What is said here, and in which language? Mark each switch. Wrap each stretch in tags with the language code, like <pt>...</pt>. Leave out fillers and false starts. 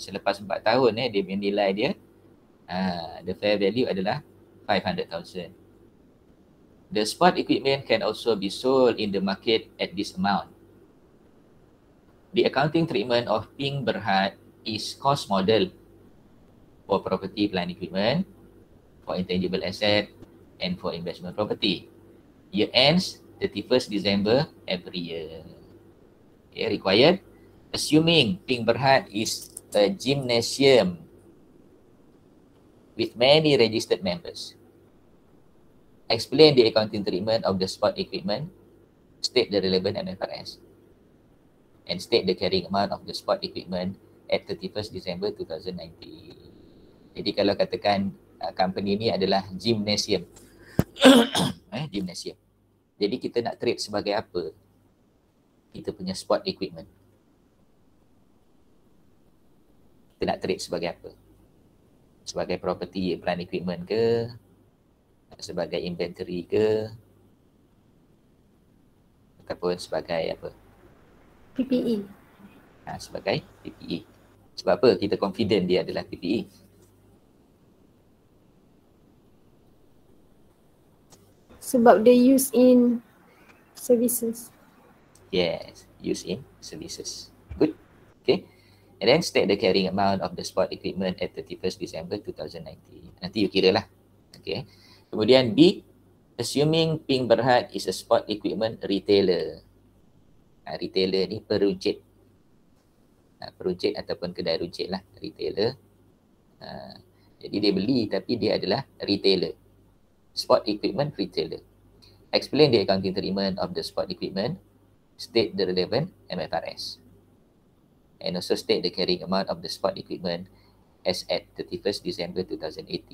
<ms>Selepas 4 tahun dia punya nilai dia,</ms> <en>the fair value</en> <ms>adalah 500,000.</ms> <en>The sport equipment can also be sold in the market at this amount. The accounting treatment of Ping Berhad is cost model for property, plant equipment, for intangible asset, and for investment property. Year ends 31st December every year. Okay, required. Assuming Ping Berhad is a gymnasium with many registered members. Explain the accounting treatment of the sport equipment, state the relevant MFRS, and state the carrying amount of the sport equipment at 31st December 2019.</en> <ms>Jadi kalau katakan company ni adalah gymnasium. Gymnasium. Jadi kita nak trade sebagai apa? Kita punya sport equipment. Kita nak trade sebagai apa? Sebagai property plant equipment ke? Sebagai inventory ke? Ataupun sebagai apa?</ms> <en>PPE.</en> <ms>Sebagai PPE. Sebab apa? Kita confident dia adalah PPE.</ms> <en>Sebab they use in services. Yes, use in services. Good. Okay. And then state the carrying amount of the sport equipment at 31st December 2019.</en> <ms>Nanti you kira lah.</ms> <en>Okay.</en> <ms>Kemudian B,</ms> <en>assuming Pink Berhad is a sport equipment retailer.</en> <ms>Retailer ni peruncit. Peruncit ataupun kedai runcit lah. Retailer. Jadi dia beli tapi dia adalah retailer.</ms> <en>Sport equipment retailer. Explain the accounting treatment of the sport equipment. State the relevant MFRS. And also state the carrying amount of the sport equipment as at 31st December 2018.</en>